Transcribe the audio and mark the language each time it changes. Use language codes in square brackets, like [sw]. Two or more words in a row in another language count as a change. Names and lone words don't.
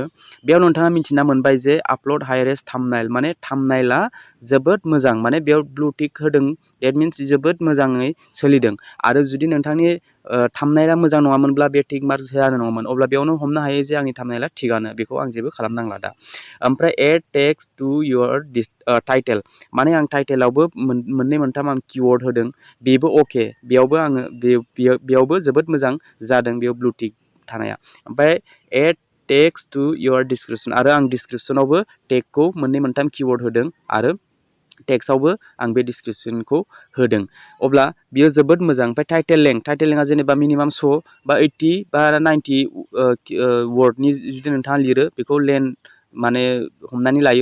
[brx] बेयाव नोंथाङा मिन्थिना मोनबाय जे [en] uploaded highest thumbnail, [brx] माने थाम्बनेला जोबोद मोजां, माने बेयाव [en] blue tick [brx] होदों। [en] that means [brx] जोबोद मोजाङै सोलिदों। आरो जुदि नोंथांनि थाम्बनेला मोजां नङामोनब्ला बे [en] tick mark [brx] जानाय नङामोन। अब्ला बेयावनो हमनो हायो जे आंनि थाम्बनेला थिगानो, बेखौ आं जेबो खालामनांला दा। ओमफ्राय [en] add text to your title, [brx] माने आं टाइटेलावबो मोननै मोनथाम आं किवर्ड होदों, बेबो अके। बेयावबो जोबोद मोजां जादों बेयाव [en] blue tick [brx] थानाया। ओमफ्राय [en] add text to your description, [brx] आरो आं डिसक्रिप्शनावबो टेगखौ मोननै मोनथाम किवर्ड होदों आरो टेक्स्टआवबो आं बे डिसक्रिप्शनखौ होदों। अब्ला बियो जोबोद मोजां। ओमफ्राय [en] title length [brx] जेनेबा मिनिमाम 100 बा 80 बा 90 वर्डनि जुदि नोंथाङा लिरो, बेखौ माने हमनानै लायो।